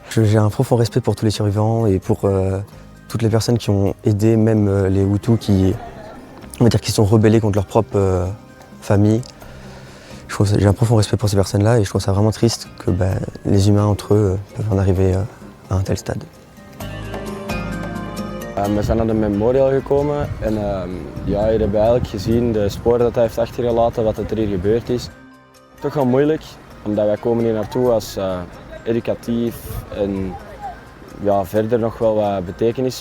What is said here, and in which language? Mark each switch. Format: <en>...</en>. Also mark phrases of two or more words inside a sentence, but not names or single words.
<fr>J'ai un profond respect pour tous les survivants et pour toutes les personnes qui ont aidé, même les Hutus qui sont rebellés contre leur propre famille. J'ai un profond respect pour ces personnes-là et je trouve ça vraiment triste que les humains entre eux peuvent en arriver à un tel stade.</fr> <nl>We zijn naar de memorial gekomen en hier hebben we eigenlijk gezien de sporen dat hij heeft achtergelaten, wat er hier gebeurd is. Toch wel moeilijk, omdat wij komen hier naartoe als educatief en verder nog wel wat betekenis.</nl>